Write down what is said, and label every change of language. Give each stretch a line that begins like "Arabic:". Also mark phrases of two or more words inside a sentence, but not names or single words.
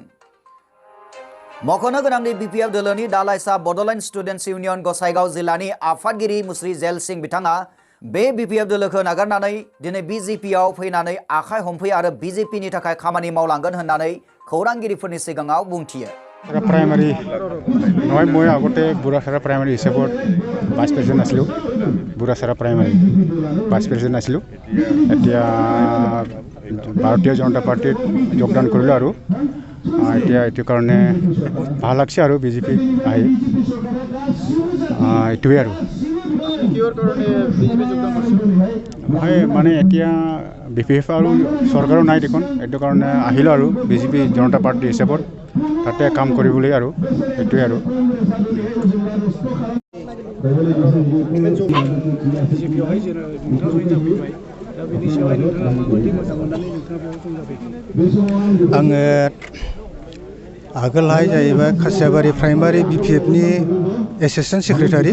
Bodo: मख'नो गोनांदि BPF दोलोनि दालाइसा बड'लेण्ड स्टुडेन्टस इउनियन गसाइगाव जिल्लानि आफादगिरि मुस्रि जेल सिंह बिथाङा बे BPF दोलोखौ नागारनानै दिनै बिजेपिआव फैनानै आखाइ हमफै आरो बिजेपिनि थाखाय खामानि मावलांगोन होननानै खौरांगिरिफोरनि सिगाङाव बुंथियो।
Assamese: प्राइमारी নহয় মই আগতে বুঢ়াচাৰা প্ৰাইমাৰী হিচাপত ভাইচ প্ৰেচিডেণ্ট আছিলোঁ। বুঢ়াচাৰা প্ৰাইমাৰী ভাইচ প্ৰেচিডেণ্ট আছিলোঁ। এতিয়া ভাৰতীয় জনতা পাৰ্টিত যোগদান কৰিলোঁ আৰু এতিয়া এইটো কাৰণে ভাল লাগছে আৰু বিজেপি আহি এইটোৱে আৰু মই মানে এতিয়া BPF আৰু চৰকাৰো নাই দেখোন, এইটো কাৰণে আহিলোঁ আৰু বিজেপি জনতা পাৰ্টি হিচাপত তাতে কাম কৰিবলৈ আৰু এইটোৱে আৰু
Bodo: आङो आगोलहाय जाहैबाय खासियाबारि प्राइमारि BPFनि एसिस्टेन्ट सेक्रेटारि।